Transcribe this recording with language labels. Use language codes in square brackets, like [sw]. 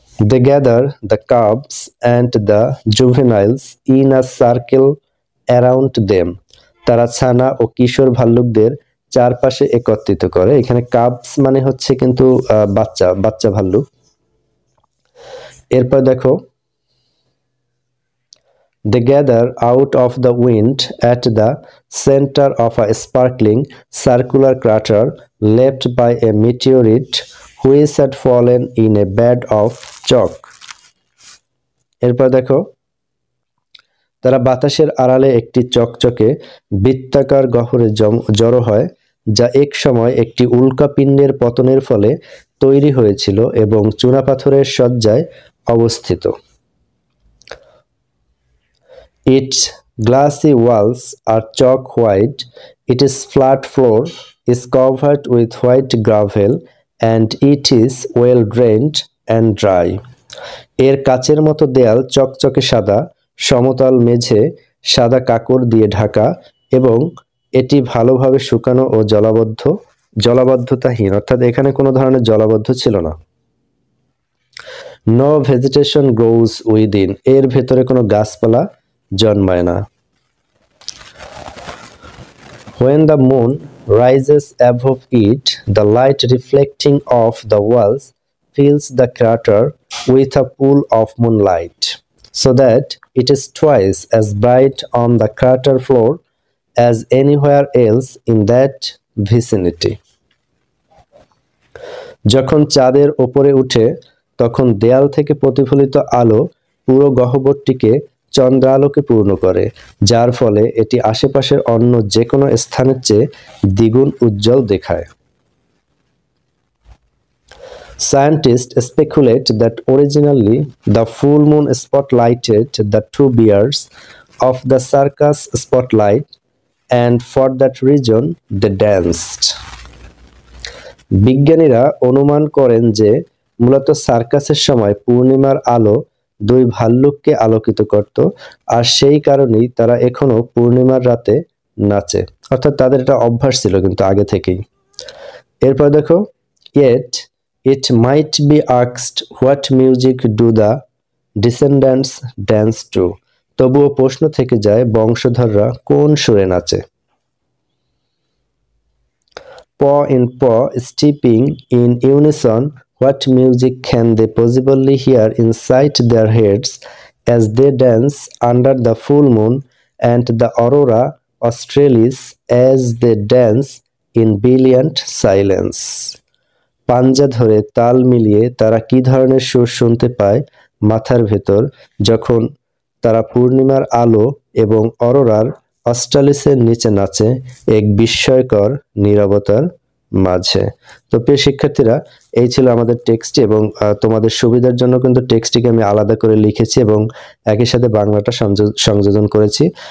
[en] They gather the cubs and the juveniles in a circle around them. [bn] তারা ছানা ও কিশোর ভাল্লুকদের চারপাশে একত্রিত করে। এখানে কাবস মানে হচ্ছে কিন্তু বাচ্চা বাচ্চা ভাল্লুক। এরপর দেখো, [en] they gather out of the wind at the center of a sparkling circular crater left by a meteorite which had fallen in a bed of chalk. [bn] এরপর দেখো, তারা বাতাসের আড়ালে একটি চকচকে বৃত্তাকার গহ্বরে জড়ো হয় যা এক সময় একটি উল্কাপিণ্ডের পতনের ফলে তৈরি হয়েছিল এবং চুনাপাথরের সজ্জায় অবস্থিত। [en] Its glassy walls are chalk white. Its flat floor is covered with white gravel and it is well drained and dry. [bn] এর কাচের মতো দেয়াল চকচকে সাদা, সমতল মেঝে সাদা কাকড় দিয়ে ঢাকা এবং এটি ভালোভাবে শুকানো ও জলাবদ্ধতাহীন, অর্থাৎ এখানে কোনো ধরনের জলাবদ্ধ ছিল না। [en] No vegetation grows within. [bn] এর ভেতরে কোনো গাছপালা জন্মায় না। [en] When the moon rises above it, the light reflecting off the walls fills the crater with a pool of moonlight, so that it is twice as bright on the crater floor as anywhere else in that vicinity. [bn] যখন চাঁদের ওপরে উঠে তখন দেয়াল থেকে প্রতিফলিত আলো পুরো গহ্বরটিকে চন্দ্রালোকে পূর্ণ করে, যার ফলে এটি আশেপাশের অন্য যে কোনো স্থানের চেয়ে দ্বিগুণ উজ্জ্বল দেখায়। [en] Scientists speculate that originally the full moon spotlighted the two bears of the circus spotlight, and for that reason they danced. [bn] বিজ্ঞানীরা অনুমান করেন যে মূলত সার্কাসের সময় পূর্ণিমার আলো দুই ভাল্লুককে আলোকিত করত, আর সেই কারণেই তারা এখনো পূর্ণিমার রাতে নাচে, অর্থাৎ তাদের এটা অভ্যাস ছিল কিন্তু আগে থেকেই। এরপর দেখো, [en] yet it might be asked what music do the descendants dance to. [bn] তবুও প্রশ্ন থেকে যায় বংশধররা কোন সুরে নাচে। [en] Paw in paw stepping in unison, what music can they possibly hear inside their heads as they dance under the full moon and the aurora australis as they dance in brilliant silence? [bn] পাঞ্জা ধরে তাল মিলিয়ে তারা কি ধরনের সুর শুনতে পায় মাথার ভেতর যখন তারা পূর্ণিমার আলো এবং অরোরার অস্ট্রালিসের নিচে নাচে এক বিস্ময়কর নীরবতার মাঝে। তো প্রিয় শিক্ষার্থীরা, এই ছিল আমাদের টেক্সট এবং তোমাদের সুবিধার জন্য কিন্তু টেক্সটটিকে আমি আলাদা করে লিখেছি এবং একই সাথে বাংলাটা সংযোজন করেছি।